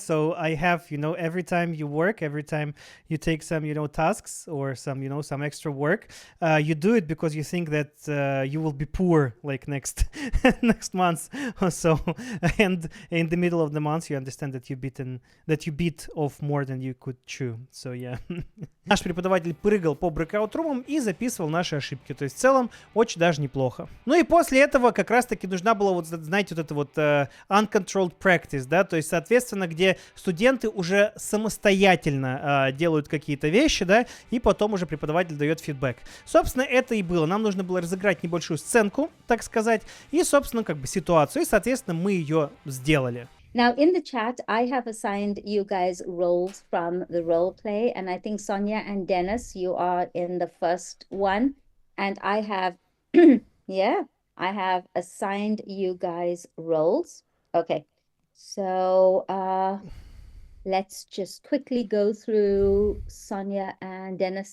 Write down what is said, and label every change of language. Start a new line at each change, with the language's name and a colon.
English: So I have, every time you work, every time you take some, tasks or some, some extra work, you do it because you think that you will be poor like next next month or so. And in the middle of the month, you understand that you beat off more than you could chew. So yeah.
Russian: Наш преподаватель прыгал по брейкаут-румам и записывал наши ошибки. То есть в целом очень даже неплохо. Ну и после этого как раз-таки нужна была вот, знаете, вот это вот uncontrolled practice, да, то есть, соответственно, где студенты уже самостоятельно делают какие-то вещи, да, и потом уже преподаватель дает фидбэк. Собственно, это и было. Нам нужно было разыграть небольшую сценку, так сказать, и, собственно, как бы ситуацию, и, соответственно, мы ее сделали.
English: Now, in the chat, I have assigned you guys roles from the role play, and I think Sonia and Dennis, you are in the first one, and I have, yeah, I have assigned you guys roles. Okay, so let's just quickly go through Sonia and Dennis.